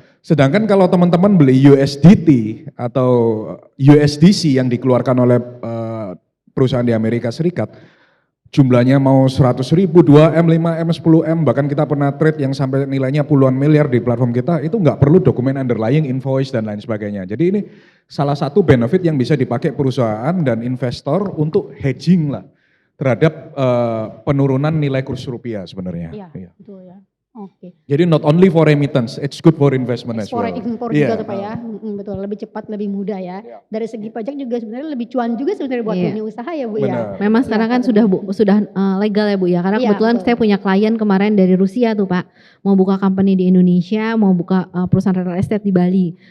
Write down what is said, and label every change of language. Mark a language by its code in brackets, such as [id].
[id] Sedangkan kalau teman-teman beli USDT atau USDC yang dikeluarkan oleh perusahaan di Amerika Serikat, jumlahnya mau 100 ribu, 2M, 5M, 10M, bahkan kita pernah trade yang sampai nilainya puluhan miliar di platform kita, itu nggak perlu dokumen underlying, invoice, dan lain sebagainya. Jadi ini salah satu benefit yang bisa dipakai perusahaan dan investor untuk hedging lah terhadap penurunan nilai kurs rupiah sebenarnya. Iya, betul ya. Oke. [en] Jadi not only for remittance, it's good for investment as well. [id] Ekspor juga tuh Pak ya. Betul, lebih cepat, lebih mudah ya. Dari segi pajak juga sebenarnya lebih cuan juga sebenarnya buat dunia usaha ya Bu ya. Memang sekarang kan sudah legal ya Bu ya. Karena kebetulan saya punya klien kemarin dari Rusia tuh Pak. Mau buka company di Indonesia, mau buka perusahaan real estate di Bali.